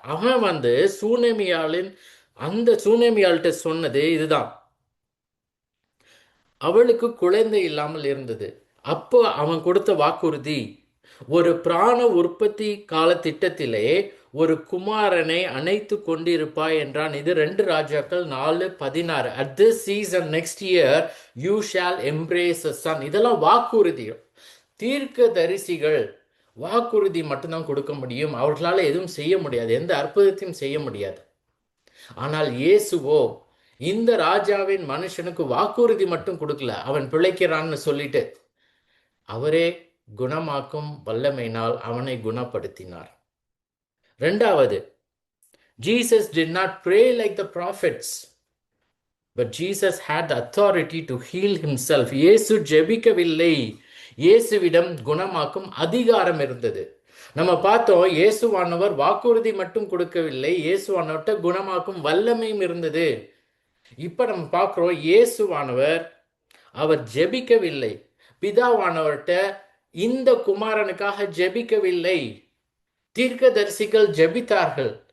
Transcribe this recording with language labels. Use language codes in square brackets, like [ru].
[ta] அவன் வந்து சூனேமியாளின், அந்த சூனேமியாள்கிட்ட சொன்னது இதுதான், அவளுக்கு குழந்தை இல்லாமல் இருந்தது. அப்போ அவன் கொடுத்த வாக்குறுதி, ஒரு பிராண உற்பத்தி கால திட்டத்திலே ஒரு குமாரனை அணைத்து கொண்டிருப்பாய் என்றான். இது 2 ராஜாக்கள் 4:16. [en] At this season next year you shall embrace a son. [ta] இதெல்லாம் வாக்குறுதி. தீர்க்க தரிசிகள் வாக்குறுதி மட்டும்தான் கொடுக்க முடியும், அவர்களால் எதுவும் செய்ய முடியாது, எந்த அற்புதத்தையும் செய்ய முடியாது. ஆனால் இயேசுவோ இந்த ராஜாவின் மனுஷனுக்கு வாக்குறுதி மட்டும் கொடுக்கல, அவன் பிழைக்கிறான்னு சொல்லிட்டு அவரே குணமாக்கும் வல்லமையினால் அவனை குணப்படுத்தினார். ரெண்டாவது, [en] Jesus did not pray like the prophets, but Jesus had the authority to heal himself. [ta] இயேசு ஜெபிக்கவில்லை, இயேசுவிடம் குணமாக்கும் அதிகாரம் இருந்தது. நம்ம பார்த்தோம், இயேசுவானவர் வாக்குறுதி மட்டும் கொடுக்கவில்லை, இயேசுவானவர்கிட்ட குணமாக்கும் வல்லமையும் இருந்தது. இப்ப நம்ம பார்க்கிறோம், இயேசுவானவர் அவர் ஜெபிக்கவில்லை, பிதாவானவர்கிட்ட இந்த குமாரனுக்காக ஜெபிக்கவில்லை, தீர்க்கதரிசிகள் ஜெபித்தார்கள்.